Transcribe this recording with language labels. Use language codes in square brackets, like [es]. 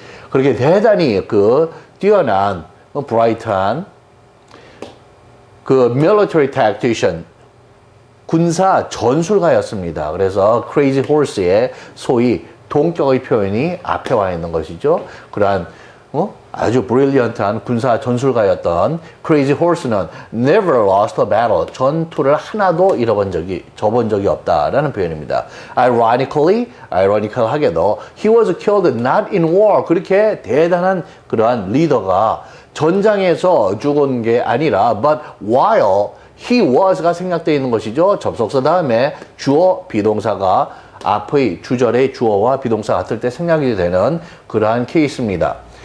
[ko] 그렇게 대단히 그 뛰어난, 브라이트한 그 military tactician, 군사 전술가였습니다. 그래서 Crazy Horse의 소위 동격의 표현이 앞에 와 있는 것이죠. 그러한 아주 brilliant한 군사 전술가였던 Crazy Horse는 [en] never lost a battle. [ko] 전투를 하나도 져본 적이 없다라는 표현입니다. [en] ironical하게도 he was killed not in war. [ko] 그렇게 대단한 그러한 리더가 전장에서 죽은 게 아니라 [en] but while he was [ko] 가 생략되어 있는 것이죠. 접속사 다음에 주어 비동사가 앞의 주절의 주어와 비동사 같을 때 생략이 되는 그러한 케이스입니다.